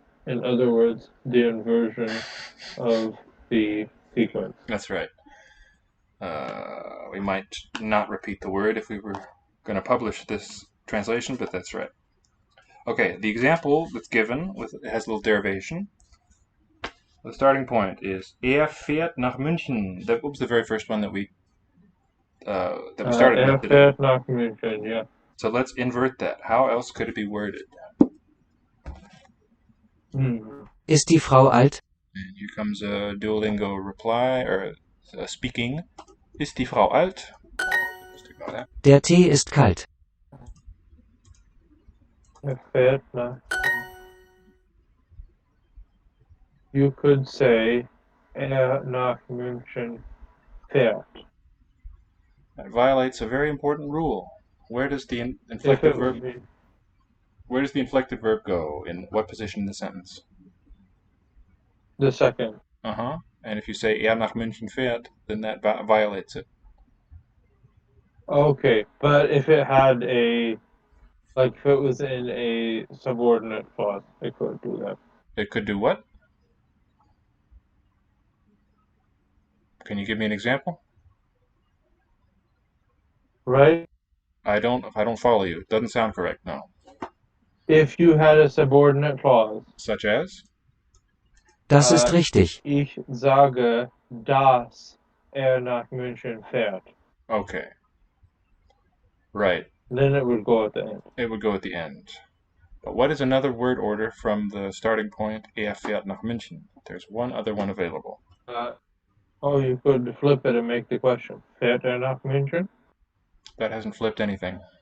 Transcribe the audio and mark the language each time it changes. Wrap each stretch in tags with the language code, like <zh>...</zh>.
<en>In other words, the inversion of the sequence. That's right. We might not repeat the word if we were going to publish this translation, but that's right. Okay, the example that's given has a little derivation. The starting point is</en> <de>fährt nach München.</de> <en>That was the very first one that we started with today.</en> <de>Fährt nach München,</de> <en>yeah. So let's invert that. How else could it be worded?</en> <de>Ist die Frau alt?</de> <en>And here comes a Duolingo reply, or speaking.</en> <de>Ist die Frau alt?</de> <en>Just ignore that.</en> <de>Der Tee ist kalt. Fährt nach.</de> <en>You could say</en> <de>nach München fährt.</de> <en>That violates a very important rule. Where does the inflected verb go? In what position in the sentence? The second. Uh-huh. And if you say</en> <de>nach München fährt,</de> <en>then that violates it. Okay, but if it had if it was in a subordinate clause, it could do that. It could do what? Can you give me an example? Right? I don't follow you. It doesn't sound correct, no. If you had a subordinate clause. Such as?</en> <de>Das ist richtig. Ich sage, dass nach München fährt.</de> <en>Okay. Right. Then it would go at the end. It would go at the end. But what is another word order from the starting point,</en> <de>fährt nach München?</de> <en>There's one other one available. You could flip it and make the question.</en> <de>Fährt nach München?</de> <en>That hasn't flipped anything.</en>